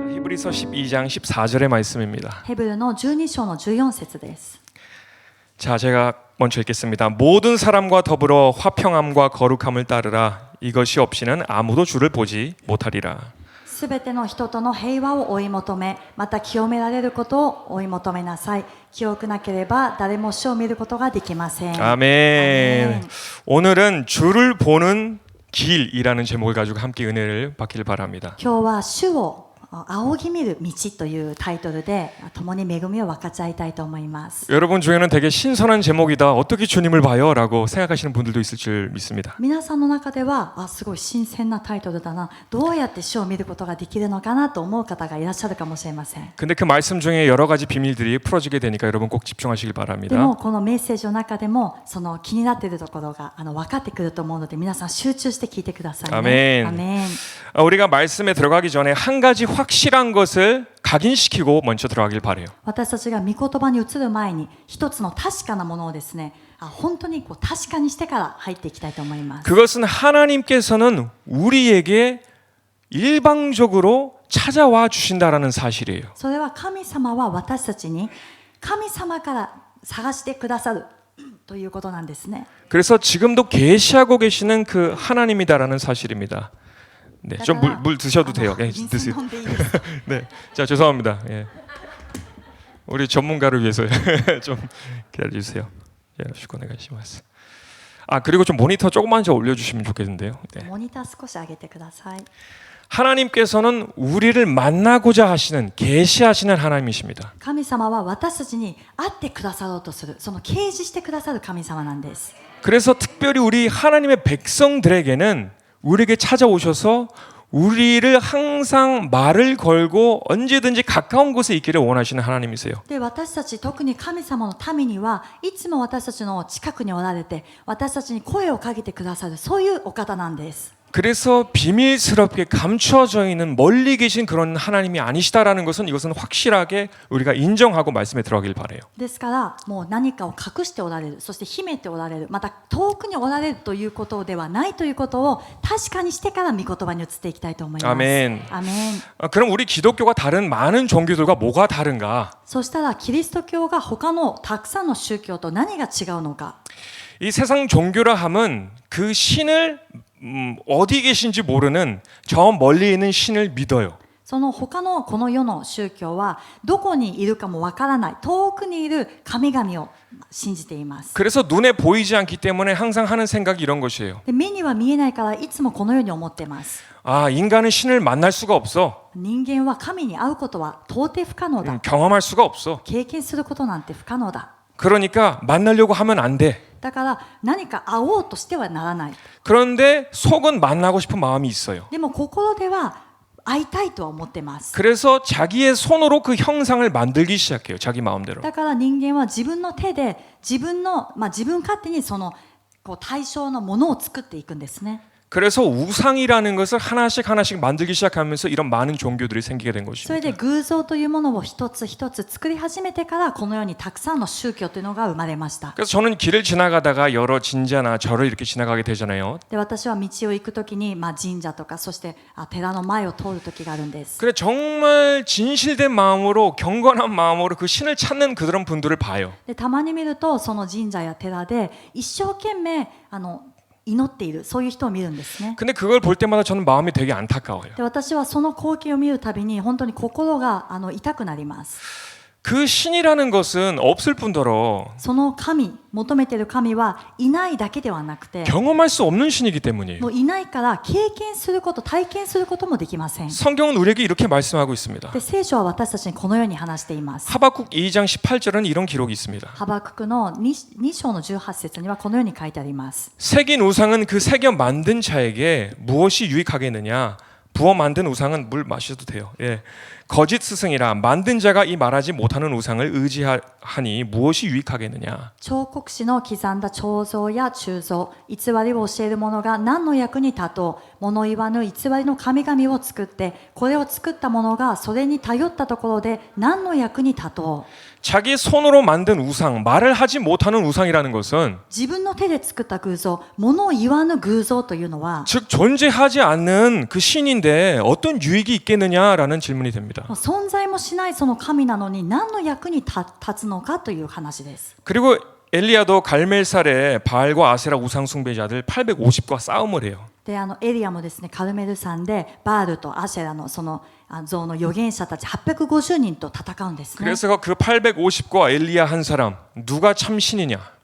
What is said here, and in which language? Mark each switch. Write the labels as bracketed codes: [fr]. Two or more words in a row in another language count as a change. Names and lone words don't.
[ko] 히브리서 12장 14절의 말씀입니다. [ja] ヘブルの12章の14節です。 [ko] 자, 제가 먼저 읽겠습니다. 모든 사람과 더불어 화평함과 거룩함을 따르라. 이것이 없이는 아무도 주를 보지 못하리라. [ja] すべての人との平和を追い求め、また清められることを追い求めなさい。清くなければ誰も主を見ることができません。 [ko] 아멘. 오늘은 주를 보는 길이라는 제목을 가지고 함께 은혜를 받기를 바랍니다. [ja] 今日は主を仰ぎ見る道というタイトルで共に恵みを分かち合いたいと思います。 [ko] 여러분 중에는 되게 신선한 제목이다. 어떻게 주님을 봐요? 라고 생각하시는 분들도 있을 줄 믿습니다. [ja] 皆さんの中ではすごい新鮮なタイトルだな、どうやって主を見ることができるのかなと思う方がいらっしゃるかもしれません。 [ko] 근데 그 말씀 중에 여러 가지 비밀들이 풀어지게 되니까 여러분 꼭 집중하시길 [ja] で [ko] 바랍니다. [ja] もこのメッセージの中でもその気になっているところが分かってくると思うので、皆さん集中して聞いてくださいね。 [ko] 아멘. [ja] アメン。 [ko] 우리가 말씀에 들어가기 전에 한 가지 확실한 것을 각인시키고 먼저 들어가길 바래요. [ja] 私たちが御言葉に移る前に一つの確かなものをですね、本当に確かにしてから入っていきたいと思います。 [ko] 그것은 하나님께서는 우리에게 일방적으로 찾아와 주신다라는 사실이에요. [ja] それは神様は私たちに神様から探してくださるということなんですね。 [ko] 그래서 지금도 계시하고 계시는 그 하나님이다라는 사실입니다. 네, 좀 물 드셔도 돼요. 네, 드세요. [ja] 飲んでいいですか？ [ko] 네, 자 죄송합니다. 예. 우리 전문가를 위해서 좀 기다려주세요. 슈코네가시마스. 아 그리고 좀 모니터 조금만 더 올려주시면 좋겠는데요. 네. [ja] モニター少し上げてください。 [ko] 하나님께서는 우리를 만나고자 하시는 계시하시는 하나님이십니다. [ja] 神様は私たちに会ってくださろうとする、その掲示してくださる神様なんです。 [ko] 그래서 특별히 우리 하나님의 백성들에게는 우리에게 찾아오셔서 우리를 항상 말을 걸고 언제든지 가까운 곳에 있기를 원하시는 하나님이세요. [ja] で私たち特に神様の民にはいつも私たちの近くにおられて私たちに声をかけてくださる、そういうお方なんです。 [ko] 그래서 비밀스럽게 감추어져 있는 멀리 계신 그런 하나님이 아니시다라는 것은 이것은 확실하게 우리가 인정하고 말씀에 들어가길 바라요. [ja] ですからもう何かを隠しておられる、そして秘めておられる、また遠くにおられるということではないということを確かにしてから御言葉に移っていきたいと思います。 [ko] 아멘. [ja] アメン。 [ko] 그럼 우리 기독교가 다른 많은 종교들과 뭐가 다른가? [ja] そしたらキリスト教が他のたくさんの宗教と何が違うのか。 [ko] 이 세상 종교라 함은 그 신을 어디 계신지 모르는 저 멀리 있는 신을 믿어요. [ja] その他のこの世の宗教はどこにいるかもわからない遠くにいる神々を信じています。 [ko] 그래서 눈에 보이지 않기 때문에 항상 하는 생각이 이런 것이에요. [ja] で目には見えないからいつもこのように思っています。 [ko] 아, 인간은 신을 만날 수가 없어. [ja] 人間は神に会うことは到底不可能だ。 [ko] 경험할 수가 없어. [ja] 経験することなんて不可能だ。 [ko] 그러니까 만나려고 하면 안 돼. [ja] だから何か会おうとしてはならない。 [ko] 그런데 속은 만나고 싶은 마음이 있어요. [ja] でも心では会いたいとは思ってます。 [ko] 그래서 자기의 손으로 그 형상을 만들기 시작해요. 자기 마음대로. [ja] だから人間は自分の手で自分勝手にその対象のものを作っていくんですね。 [ko] 그래서 우상이라는 것을 하나씩 하나씩 만들기 시작하면서 이런 많은 종교들이 생기게 된 [ja] それ [ko] 것입니다. [ja] で偶像というものを一つ一つ作り始めてからこのようにたくさんの宗教というのが生まれました。 [ko] 그래서 저는 길을 지나가다가 여러 진자나 절을 이렇게 지나가게 되잖아요. [ja] で私は道を行くときに神社とかそして寺の前を通る時があるんです。 [ko] 그래 정말 진실된 마음으로 경건한 마음으로 그 신을 찾는 그런 분들을 봐요. [ja] でたまに見るとその神社や寺で一生懸命祈っている、そういう人を見るんですね。 [ko] 근데 그걸 볼 때마다 저는 마음이 되게 안타까워요. [ja] で私はその光景を見るたびに本当に心が痛くなります。 [ko] 그 신이라는 것은 없을 뿐더러 [ja] その神、求めている神はいないだけではなくて [ko] 경험할 수 없는 신이기 때문이에요. [ja] もういないから経験すること、体験することもできません。 [ko] 성경은 우리에게 이렇게 말씀하고 있습니다. [ja] で聖書は私たちにこのように話しています。 [ko] 하박국 2장 18절은 이런 기록이 있습니다. [ja] ハバククの 2章の18節にはこのように書いてあります。 [ko] 새긴 우상은 그 새겨 만든 자에게 무엇이 유익하겠느냐? 부어 만든 우상은 물 마셔도 돼요. 예. 거짓 스승이라 만든 자가 이 말하지 못하는 우상을 의지하니 무엇이 유익하겠느냐? [ja] 彫刻師の刻んだ彫像や鋳造、偽りを教える者が何の役に立とう、物言わぬ偽りの神々を作って、これを作った者がそれに頼ったところで何の役に立とう。 [ko] 자기 손으로 만든 우상, 말을 하지 못하는 우상이라는 것은 [ja] 自分の手で作った偶像、物を言わぬ偶像というのは [ko] 즉 존재하지 않는 그 신인데 어떤 유익이 있겠느냐라는 질문이 됩니다. 겁니다. [ja] もう存在もしないその神なのに何の役に立つのかという話です。 [ko] 그리고 엘리야도 갈멜살에 바알과 아세라 우상 숭배자들 850과 싸움을 해요. [ja] でエリアもですね、カルメル山でバールとアシェラのその像の預言者たち850人と戦うんですね。 [ko] 그래서 그 850과 엘리야 한 사람 누가 참 신이냐?